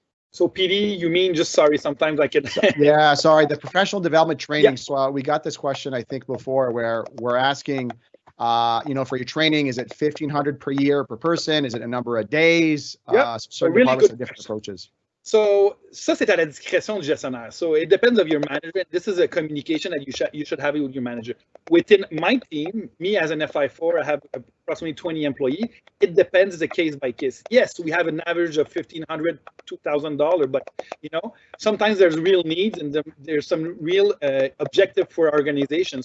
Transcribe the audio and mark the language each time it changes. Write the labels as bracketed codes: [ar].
[en] So PD, you mean just, sorry, sometimes I can. Yeah, sorry, the professional development training. Yeah. So we got this question, I think, before, where we're asking, for your training, is it $1,500 per year per person? Is it a number of days? Yep. Certain departments have different approaches. [fr] So, ça, c'est à la discrétion du gestionnaire. [en] So, it depends of your management. This is a communication that you should have with your manager. Within my team, me as an FI4, I have approximately 20 employees. It depends the case by case. Yes, we have an average of $1,500, $2,000, but, sometimes there's real needs and there's some real objective for our organization.